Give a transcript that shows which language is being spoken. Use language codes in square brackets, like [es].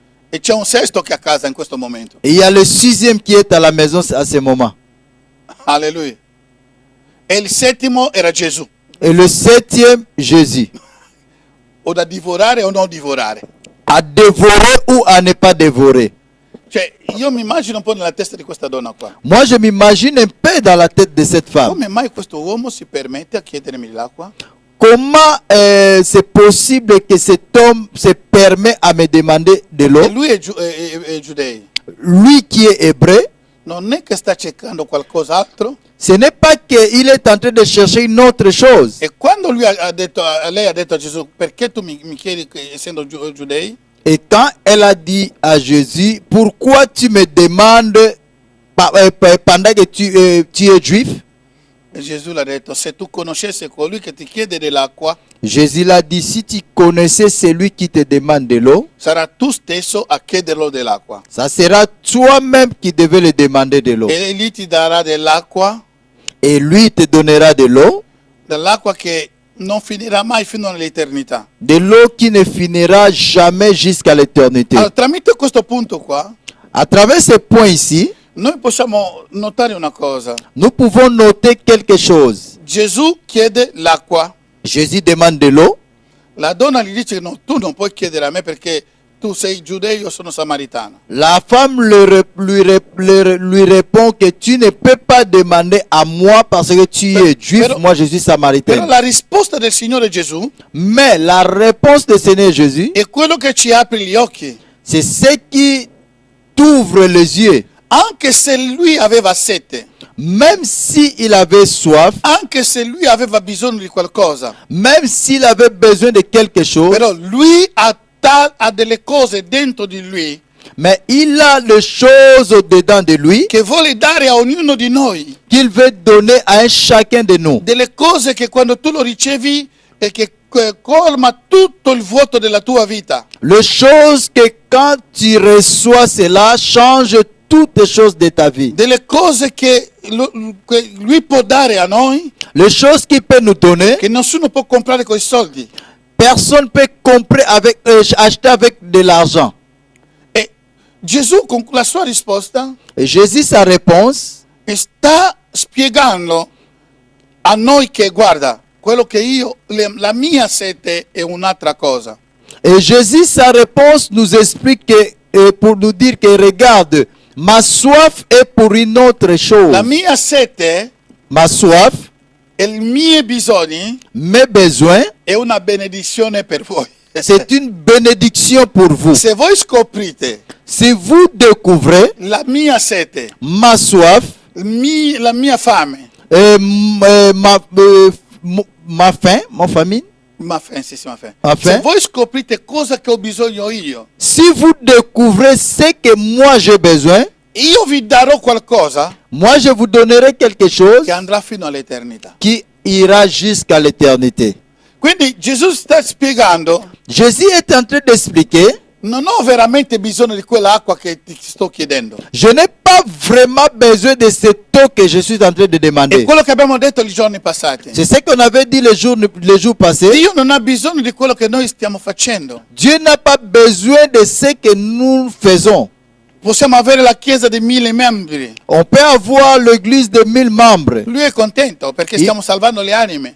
[it] e c'è un sesto che è a casa in questo momento. [fr] Et il y a le 6e qui est à la maison à ce moment. [it] Alleluia. E il settimo era Gesù. [fr] Et le 7e, Jésus. [it] O da divorare o non divorare. [fr] À dévorer ou à ne pas dévorer. [it] Cioè, io mi immagino un po' nella testa di questa donna qua. [fr] Moi, je m'imagine un peu dans la tête de cette femme. [it] Come mai questo uomo si permette a chiedermi l'acqua? [fr] Comment c'est possible que cet homme se permet à me demander de l'eau? [it] E lui è giudei. [fr] Lui qui est hébreu, [it] Non è che sta cercando qualcos'altro. [fr] ce n'est pas qu'il est en train de chercher une autre chose. [it] E quando lui ha detto, lei ha detto a Gesù, perché tu mi chiedi, essendo giudei? [fr] Et quand elle a dit à Jésus, pourquoi tu me demandes pendant que tu es juif? [it] E Gesù l'ha detto, se tu conoscessi colui che ti chiede dell'acqua, [fr] Jésus l'a dit, si tu connaissais celui qui te demande de l'eau, [it] sarà tu stesso a chiederlo dell'acqua. [fr] ça sera toi-même qui devais le demander de l'eau. [it] E lui ti darà dell'acqua, [fr] Et lui te donnera de l'eau, [it] dell'acqua che non finirà mai fino all'eternità. [fr] de l'eau qui ne finira jamais jusqu'à l'éternité. [it] Allora, tramite questo punto qua, [fr] À travers ce point ici, [it] noi possiamo notare una cosa. [fr] nous pouvons noter quelque chose. [it] Gesù chiede l'acqua. [fr] Jésus demande de l'eau. [it] La donna gli dice, no, tu non puoi chiedere a me perché tu sei giudeo, io sono samaritano. [fr] La femme lui répond que tu ne peux pas demander à moi parce que tu es juif, [it] Pero- [fr] moi je suis [it] Però [fr] samaritain. [it] la risposta del Signore Gesù [fr] Mais la réponse du Seigneur Jésus, [it] è quello che ci apre gli occhi. [fr] c'est ce qui t'ouvre les yeux. [it] Anche se lui aveva sete, [fr] Même s'il avait soif, [it] anche se lui aveva bisogno di qualcosa, [fr] même s'il avait besoin de quelque chose, [it] però lui ha delle cose dentro di lui [fr] mais il a les choses dedans de lui [it] che vuole dare a ognuno di noi. [fr] qu'il veut donner à un chacun de nous. [it] Delle cose che quando tu lo ricevi e che colma tutto il vuoto della tua vita. [fr] Les choses que quand tu reçois cela, change toutes les choses de ta vie. [it] Delle cose che lui può dare a noi [fr] Les choses qu'il peut nous donner, [it] che nessuno può comprare con i soldi. [fr] personne ne peut acheter avec de l'argent. [it] E Gesù con la sua risposta [fr] Et Jésus, sa réponse, [it] sta spiegando a noi che guarda, quello che la mia sete è un'altra cosa. [fr] et Jésus, sa réponse nous explique pour nous dire que regarde, ma soif est pour une autre chose. [it] La mia sete [fr] Ma soif, [it] e i miei bisogni [fr] mes besoins, [it] è una benedizione per voi. [fr] c'est une bénédiction pour vous. [it] Se voi scoprite [fr] Si vous découvrez [it] la mia sete, [fr] ma soif, [it] la mia fame, [fr] ma faim, ma famine, ma faim, sì, ma faim. Ma faim? [it] Se voi scoprite cosa che ho bisogno io, [fr] si vous découvrez ce que moi j'ai besoin, [it] io vi darò qualcosa [fr] moi je vous donnerai quelque chose [it] che andrà fino all'eternità. [fr] qui ira jusqu'à l'éternité. [it] Quindi Gesù sta spiegando, [fr] Jésus est en train d'expliquer, [it] non ho veramente bisogno di quell'acqua che ti sto chiedendo. [fr] je n'ai pas vraiment besoin de cette eau que je suis en train de [it] È [fr] demander. [it] quello che abbiamo detto i giorni passati. [fr] C'est ce qu'on avait dit les jours passés. [it] Dio non ha bisogno di quello che noi stiamo facendo. [fr] Dieu n'a pas besoin de ce que nous faisons. [it] Possiamo avere la chiesa di 1000 membri. [fr] On peut avoir l'église de 1000 membres. [it] Lui è contento perché stiamo salvando le anime.